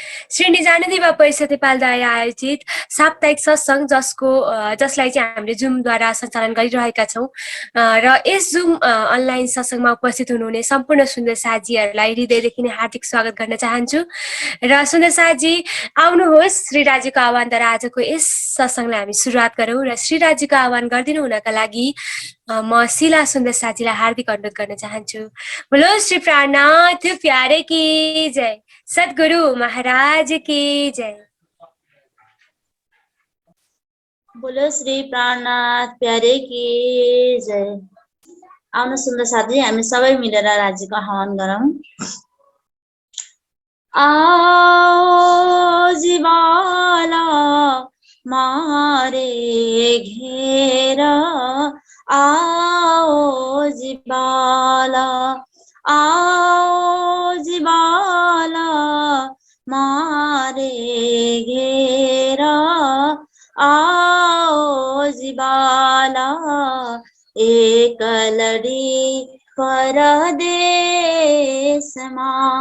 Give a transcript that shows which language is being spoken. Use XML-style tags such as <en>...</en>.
<ne>श्री निजानन्द परिषद नेपालद्वारा आयोजित साप्ताहिक सत्सङ्ग जसलाई चाहिँ हामीले जुमद्वारा सञ्चालन गरिरहेका छौँ र यस जुम अनलाइन सत्सङ्गमा उपस्थित हुनुहुने सम्पूर्ण सुन्दर साथीहरूलाई हृदयदेखि नै हार्दिक स्वागत गर्न चाहन्छु। र सुन्दर साथी आउनुहोस्, श्री राज्यको आह्वानद्वारा आजको यस सत्सङ्गलाई हामी सुरुवात गरौँ र श्री राज्यको आह्वान गरिदिनु हुनका लागि म शिला सुन्दर साथीलाई हार्दिक अनुरोध गर्न चाहन्छु।</ne> <hi>बोलो श्री प्राणनाथ प्यारे की जय, सद्गुरु महाराज की जय। बोलो श्री प्राणनाथ प्यारे की जय।</hi> <ne>आउनु सुन्दर साथी, हामी सबै मिलेर राज्यको आह्वान गरौँ।</ne> <hi>आओ जीवाला मारे घेर, आओ जीवाला, आओ जीवाला मारे घेर, आओ जीवाला एक लड़ी परदेशमा,</hi>